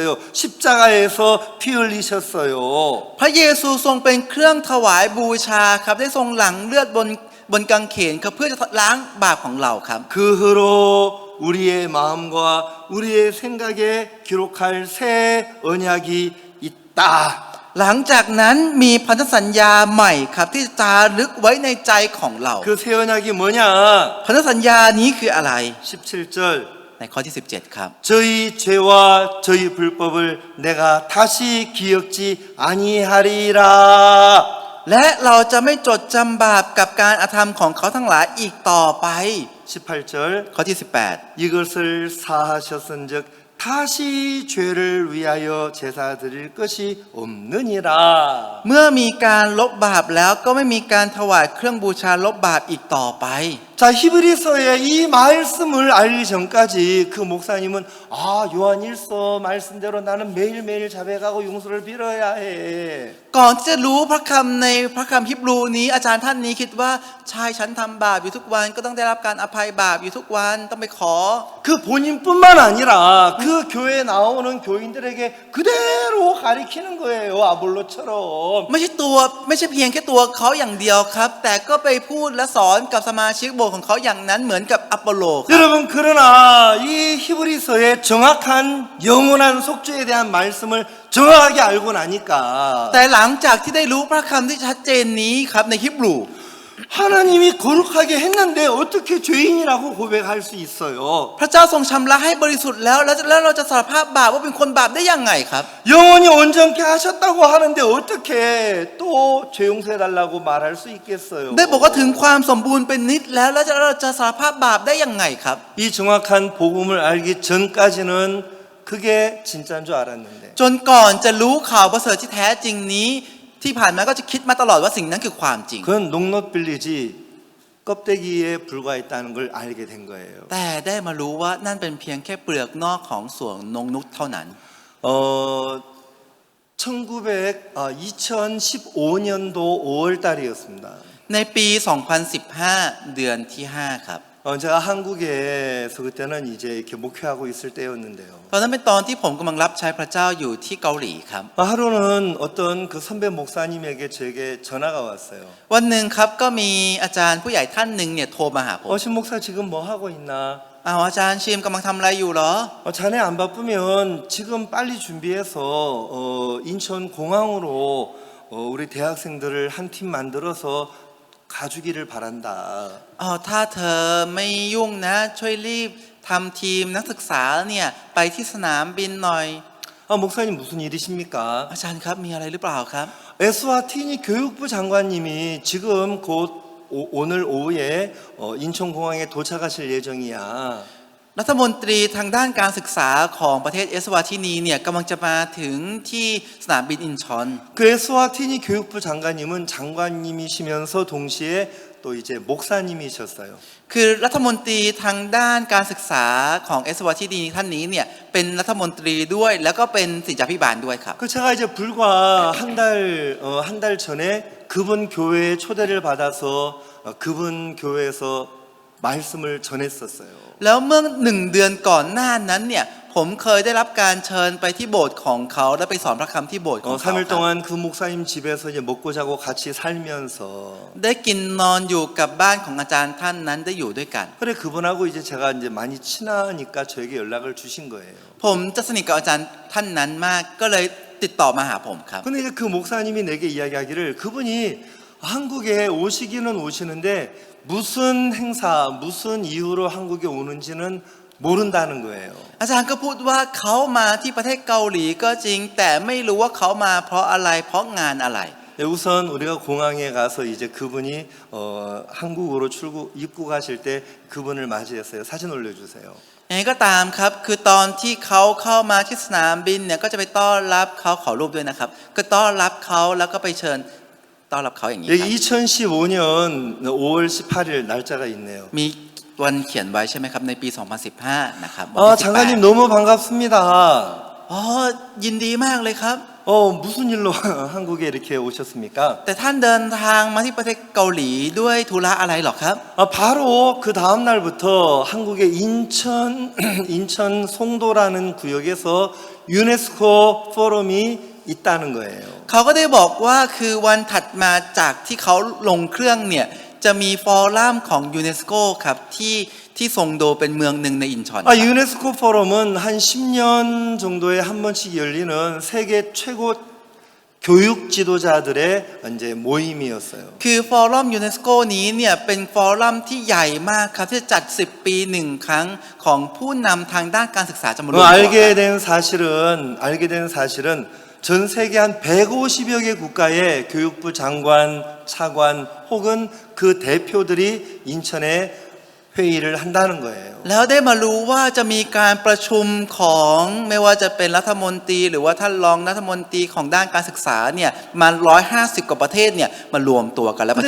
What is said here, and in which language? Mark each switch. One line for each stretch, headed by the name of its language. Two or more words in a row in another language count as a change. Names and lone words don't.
Korean: 십자가에서 피 흘리셨어요.
Thai: พระเยซูทรงเป็นเครื่องถวายบูชาครับได้ทรงหลั่งเลือดบนกางเขนครับเพื่อจะล้างบาปของเราครับ
Korean: 그 후로 우리의 마음과 우리의 생각에 기록할 새 언약이 있다.
Thai: หลังจากนั้นมีพันธสัญญาใหม่ครับที่จารึกไว้ในใจของเรา
Korean: 그 새 언약이 뭐냐?
Thai: พันธสัญญานี้คืออะไร
Korean: 17절
Thai: ในข้อที่ 17 ครับ
Korean: 저희 죄와 저희 불법을 내가 다시 기억지 아니하리라.
Thai: และเราจะไม่จดจำบาปกับการอาธรรมของเขาทั้งหลายอีกต่อไป
Korean: 18절
Thai: ข้อที่
Korean: 이것을 사하셨은즉 다시 죄를 위하여 제사 드릴 것이 없느니라.
Thai: 18 เมื่อมีการลบบาปแล้วก็ไม่มีการถวายเครื่องบูชาลบบาปอีกต่อไป
Korean: 자, 히브리서의 이 말씀을 알기 전까지 그 목사님은 아, 요한 1서 말씀대로 나는 매일매일 자백하고 용서를 빌어야 해.
Thai: ก่อนที่จะรู้พระคำในพระคำฮิบรูนี้อาจารย์ท่านนี้คิดว่าใช่ฉันทำบาปอยู่ทุกวันก็ต้องได้รับการอภัยบาปอยู่ทุกวันต้องไปขอ
Korean: 그 본인뿐만 아니라 그 교회에 나오는 교인들에게 그대로 가리키는 거예요. 아볼로처럼.
Thai: ไม่ใช่เพียงแค่ตัวเขาอย่างเดียวครับ แต่ก็ไปพูดและสอนกับสมาชิกโบของเขาอย่างนั้นเหมือนกับอพอลโลครับ
Korean: 여러분 그러나 이 히브리서의 정확한 영원한 속죄에 대한 말씀을 정확하게 알고 나니까
Thai: แต่หลังจากที่ได้รู้พระคำที่ชัดเจนนี้ครับในฮิบรู
Korean: 하나님이 거룩하게 했는데 어떻게 죄인이라고 고백할 수 있어요?
Thai: พระเจ้าทรงชำระให้บริสุทธิ์แล้วเราจะสารภาพบาปว่าเป็นคนบาปได้ยังไงครับ
Korean: 영원히 온전케 하셨다고 하는데 어떻게 또 죄 용서해달라고 말할 수 있겠어요?
Thai: ได้บอกว่าถึงความสมบูรณ์เป็นนิดแล้วเราจะสารภาพบาปได้ยังไงครับ
Korean: 이 정확한 복음을 알기 전까지는 그게 진짜인 줄 알았는데
Thai: จนก่อนจะรู้ข่าวประเสริฐที่แท้จริงนี้ที่ผ่านมาก็จะคิดมาตลอดว่าสิ่งนั้นคือความจริง
Korean: 그건 농넛 빌리지 껍데기에 불과했다는 걸 알게 된 거예요.
Thai: แต่ได้มารู้ว่านั่นเป็นเพียงแค่เปลือกนอกของสวนนงนุษเท่านั้น
Korean: 2015년도 5월 달이었습니다.
Thai: ในปี 2015 เดือนที่ 5 ครับ
Korean: 제가 한국에서 그때는 이제 이렇게 목회하고 있을 때였는데요.
Thai: ตอนนั้นเป็นตอนที่ผมกำลังรับใช้พระเจ้าอยู่ที่เกาหลีครับ
Korean: 하루는 어떤 그 선배 목사님에게 제게 전화가 왔어요.
Thai: วันหนึ่งครับก็มีอาจารย์ผู้ใหญ่ท่านหนึ่งเนี่ยโทรมาหาผม
Korean: 신 목사 지금 뭐 하고 있나?
Thai: อ้าวอาจารย์ชิมกำลังทำอะไรอยู่เหรอ
Korean: 자네 안 바쁘면 지금 빨리 준비해서 인천 공항으로 우리 대학생들을 한 팀 만들어서 가주기를 바란다.
Thai: ถ้าเธอไม่ยุ่งนะช่วยรีบทำทีมนักศึกษาเนี่ยไปที่สนามบินหน่อย
Korean: 목사님 무슨 일이십니까?
Thai: อาจารย์ครับมีอะไรหรือเปล่าครับ
Korean: 에스와티니 교육부 장관님이 지금 곧 오늘 오후에 인천공항에 도착하실 예정이야.
Thai: รัฐมนตรีทางด้านการศึกษาของประเทศเอสวาทินีเนี่ยกำลังจะมาถึงที่สนามบินอินชอน
Korean: 그 에스와티니 교육부 장관님은 장관님이시면서 동시에 또 이제 목사님이셨어요.
Thai: คือรัฐมนตรีทางด้านการศึกษาของเอสวาทินีท่านนี้เนี่ยเป็นรัฐมนตรีด้วยแล้วก็เป็นศิษยาภิบาลด้วยครับ
Korean: 그 제가 이제 불과 한 달 전에 그분 교회에 초대를 받아서 그분 교회에서 말씀을 전했었어요.
Thai: แล้วเมื่อ1 เดือนก่อนหน้านั้นเนี่ยผมเคยได้รับการเชิญไปที่โบสถ์ของเขาและไปสอนพระคำที่โบสถ์ของเขา
Korean: 3일 동안 그 목사님 집에서 이제 먹고 자고 같이 살면서
Thai: ได้กินนอนอยู่กับบ้านของอาจารย์ท่านนั้นได้อยู่ด้วยกัน
Korean: 그래 그분하고 이제 제가 이제 많이 친하니까 저에게 연락을 주신 거예요.
Thai: ผมจะสนิทกับอาจารย์ท่านนั้นมากก็เลยติดต่อมาหาผมครับ
Korean: 근데 이제 그 목사님이 내게 이야기하기를 그분이 한국에 오시기는 오시는데 무슨 행사, 무슨 이유로 한국에 오는지는 모른다는 거예요.
Thai: อาจารย์ก็พูดว่าเขามาที่ประเทศเกาหลีก็จริงแต่ไม่รู้ว่าเขามาเพราะอะไรเพราะงานอะไร
Korean: 네, 우선 우리가 공항에 가서 이제 그분이 한국으로 입국하실 때 그분을 맞이했어요. 사진 올려주세요.
Thai: ยังไงก็ตามครับคือตอนที่เขาเข้ามาที่สนามบินเนี่ยก็จะไปต้อนรับเขาขอรูปด้วยนะครับก็ต้อนรับเขาแล้วก็ไปเชิญต้อนรับเขาอย่างนี้ครับ
Korean: 2015년 5월 18일 날짜가 있네요.
Thai: มีวันเขียนไว้ใช่ไหมครับในปี 2015 นะครับ
Korean: 장관님 너무 반갑습니다.
Thai: ยินดีมากเลยครับ
Korean: 무슨 일로 한국에 이렇게 오셨습니까?
Thai: แต่ท่านเดินทางมาที่ประเทศเกาหลีด้วยธุระอะไรหรอครับ
Korean: 바로 그 다음 날부터 한국의 인천 송도라는 구역에서 유네스코 포럼이 있다는 거예요.
Thai: เขาก็ได้บอกว่าคือวันถัดมาจากที่เขาลงเครื่องเนี่ยจะมีฟอรัมของยูเนสโกครับที่ซงโดเป็นเมืองหนึ่งในอินชอน
Korean: 유네스코 포럼은 한 10년 정도에 한 번씩 열리는 세계 최고 교육 지도자들의 이제 모임이었어요.
Thai: คือฟอรัมยูเนสโกนี้เนี่ยเป็นฟอรัมที่ใหญ่มากครับที่จัด10 ปี1 ครั้งของผู้นำทางด้านการศึกษาจะมารวมตัว
Korean: 알게 된 사실은 전 세계 한 150여 개 국가의 교육부 장관, 차관 혹은 그 대표들이 인천에 회의를 한다는 거예요.
Thai: แล้วได้มารู้ว่าจะมีการประชุมของไม่ว่าจะเป็นรัฐมนตรีหรือว่าท่านรองรัฐมนตรีของด้านการศึกษาเนี่ยมา150 กว่าประเทศเนี่ยมารวมตัวกันและประ